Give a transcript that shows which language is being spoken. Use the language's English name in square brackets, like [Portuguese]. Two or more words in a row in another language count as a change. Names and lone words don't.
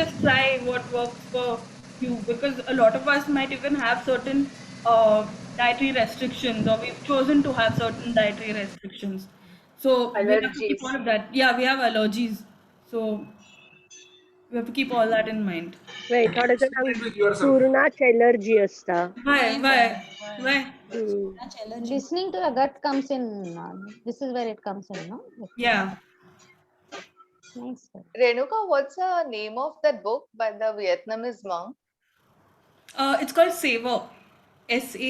[English] just try what works for you because a lot of us might even have certain dietary restrictions, or we've chosen to have certain dietary restrictions. So we have to keep Allergies. all of that. Yeah, we have allergies. So we have to keep all that in mind. [Konkani] नाही थोड्या जणांक [English] With yourself. [Konkani] सुरणाची एलर्जी असता. [English] Why? Listening to the gut comes in. This is where it comes in, no? Like, Yeah. Nice. Sir. Renuka, what's the name of that book by the Vietnamese monk? It's called Savor. SAVR.